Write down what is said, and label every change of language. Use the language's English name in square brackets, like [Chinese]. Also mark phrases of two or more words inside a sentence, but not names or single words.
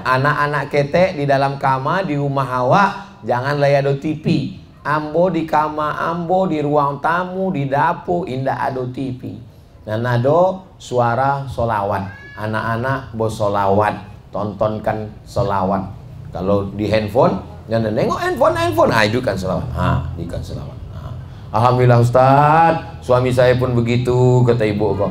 [Minangkabau] Anak-anak ketek di dalam kamar di rumah awak jangan layar TV. Ambo di kamar ambo, di ruang tamu, di dapur, indah ada TV. [Indonesian] Dan ada suara solawat. Anak-anak bersolawat, tontonkan solawat. Kalau di handphone, jangan nengok handphone. Itu kan solawat. Ini kan solawat. Alhamdulillah Ustaz, suami saya pun begitu, kata ibu kok.